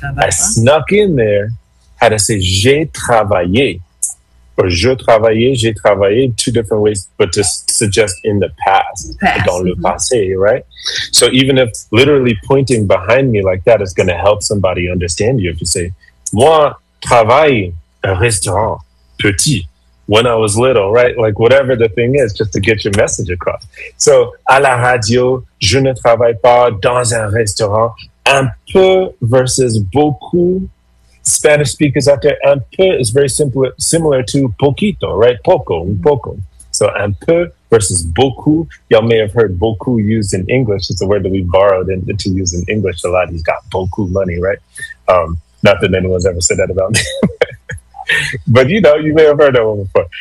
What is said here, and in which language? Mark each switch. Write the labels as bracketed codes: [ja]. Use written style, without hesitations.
[en] Snuck in there how to say [fr] j'ai travaillé, or j'ai travaillé, [en] two different ways, but to suggest in the past, [fr] dans le passé, [en] right? So even if literally pointing behind me like that is going to help somebody understand you, if you say, [fr] moi travaille un restaurant petit, [en] when I was little, right? Like whatever the thing is, just to get your message across. [fr] So, à la radio, je ne travaille pas dans un restaurant. Un peu versus beaucoup. [en] Spanish speakers out there, [fr] un peu [en] is very similar to poquito, right? [es] Poco, un poco. [fr] So, un peu versus beaucoup. [en] Y'all may have heard beaucoup used in English. It's a word that we borrowed to use in English a lot. He's got beaucoup money, right? Not that anyone's ever said that about me. But you know, you may have heard that one before.